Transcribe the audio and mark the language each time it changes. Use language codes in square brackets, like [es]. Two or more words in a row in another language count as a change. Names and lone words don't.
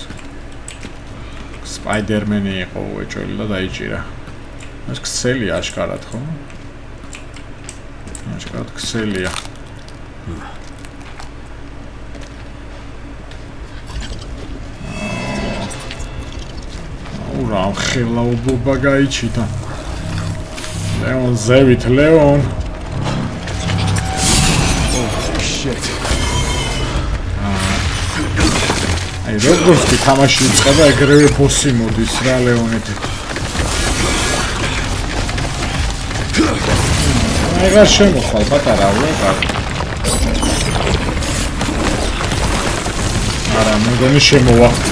[ka] Spider-Man-ი იყო უეჭველი და დაიჭირა. ეს ქსელი აშკარად ხო? აშკარად ქსელია. ურა, ხელაუბობა გაიჩიტა. Leon, ზევით, Leon. [en] Oh shit. [ka] აი როგორც კი თამაში იწყება, ეგრევე ბოსი მოდის რა ლეონეთი. აი რა შემოხვალ პატარა ვეღარ. არა, მეგონი შემოვა.